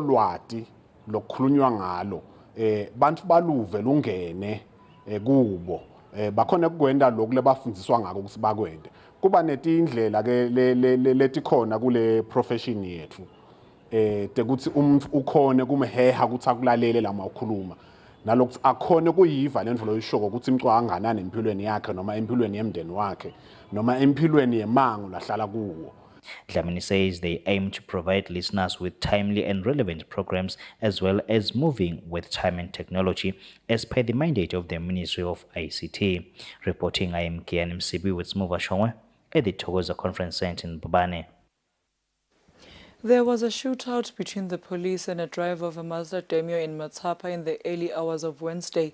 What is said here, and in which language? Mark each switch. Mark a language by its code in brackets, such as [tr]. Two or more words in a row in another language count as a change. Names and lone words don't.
[ss] lwati lokukhulunywa ngalo bantu baluve lungene kubo bakhona ukukwenda lokhu lebafundiswa ngako ukuthi bakwende kuba netindlela ke letikhona kule profession yethu tekuthi umuntu ukhone kumheha ukuthi akulalele lama ukhuluma nalokuthi akhone kuyiva lento loyishoko ukuthi imcwa kanganani empilweni yakhe noma empilweni yemndeni wakhe noma empilweni yemango lahlala kuwo. [en] Dlamini says they aim to provide listeners with timely and relevant programs as well as moving with time and technology as per the mandate of the Ministry of ICT. Reporting, I am Kian Msibi with Smuva Shongwe at the Togoza Conference Center in Mbabane. There was a shootout between the police and a driver of a Mazda Demio in Matsapha in the early hours of Wednesday.